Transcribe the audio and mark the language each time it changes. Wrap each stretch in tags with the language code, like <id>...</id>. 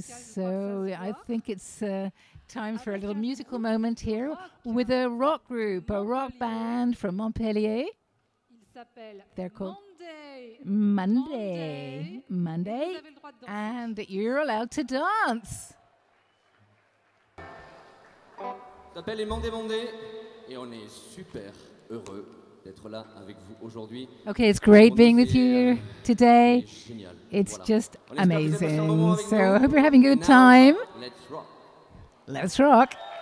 <en>So I think it's time for a little musical moment here with a rock group, a rock band from Montpellier. They're called Monday, and you're allowed to dance.</en> <fr>Ça s'appelle les Monday, et on est super heureux d'être là avec vous aujourd'hui.</fr> <en>Okay, it's great being with you today. It's just amazing. So I hope you're having a good time. Let's rock. Let's rock.</en>